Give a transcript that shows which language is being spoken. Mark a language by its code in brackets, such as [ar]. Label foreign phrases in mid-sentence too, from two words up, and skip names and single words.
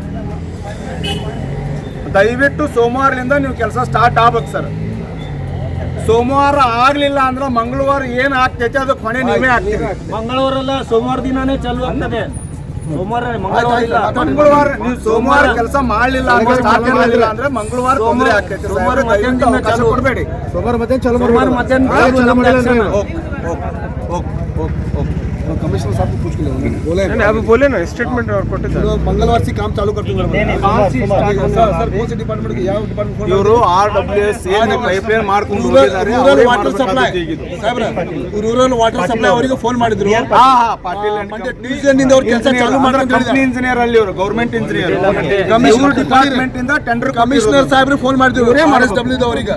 [kn] ದಯವಿಟ್ಟು ಸೋಮವಾರದಿಂದ ನೀವು ಕೆಲಸ ಸ್ಟಾರ್ಟ್ ಆಗ್ಬೇಕು ಸರ್ ಸೋಮವಾರ ಆಗ್ಲಿಲ್ಲ ಅಂದ್ರೆ ಮಂಗಳವಾರ ಏನ್ ಆಗ್ತೈತೆ ಅದು ಕೊನೆ ನೀವೇ ಆಗ್ತೀವಿ ಮಂಗಳವಾರಲ್ಲ ಸೋಮವಾರ ದಿನಾನೇ ಚಾಲೂ ಆಗ್ತದೆ ಮಂಗಳವಾರ ನೀವು ಸೋಮವಾರ ಕೆಲಸ ಮಾಡಲಿಲ್ಲ ಅಂದ್ರೆ ಮಂಗಳವಾರ ತೊಂದರೆ ಆಗ್ತೈತೆ ಸೋಮವಾರ ಕೊಡಬೇಡಿ ಸೋಮವಾರ ಮಧ್ಯಾಹ್ನ ಚಾಲೂ ಮಾಡಿ [hi] कमिश्नर साहब को पूछ के ले बोले अभी बोले ना स्टेटमेंट और ಕೊಟ್ಟಿದ್ದಾರೆ मंगलवार से काम चालू कर दूंगा सर कौन से डिपार्टमेंट के ಯಾವ डिपार्टमेंट [kn] ಇವರು RWS ಏನು ಪೈಪ್ಲೈನ್ ಮಾಡ್ಕೊಂಡು ಹೋಗಿದ್ದಾರೆ [en] rural water supply [kn] ಸಾಹೇಬ್ರ [en] rural water supply [kn] ಅವರಿಗೆ ಫೋನ್ ಮಾಡಿದ್ರು ಹಾ ಪಾಟೀಲ್ ಮತ್ತೆ ಟ್ಯೂಸ್ಡೇ ನಿಂದ ಅವ್ರ ಕೆಲಸ ಚಾಲೂ ಮಾಡ್ತಾರೆ [en] company engineer [kn] ಅಲ್ಲಿ ಅವರು [en] government engineer commissioner department ಇಂದ ಟೆಂಡರ್ [kn] ಕಮಿಷನರ್ ಸಾಹೇಬ್ರು ಫೋನ್ ಮಾಡಿದ್ರು RSW ದವರಿಗೆ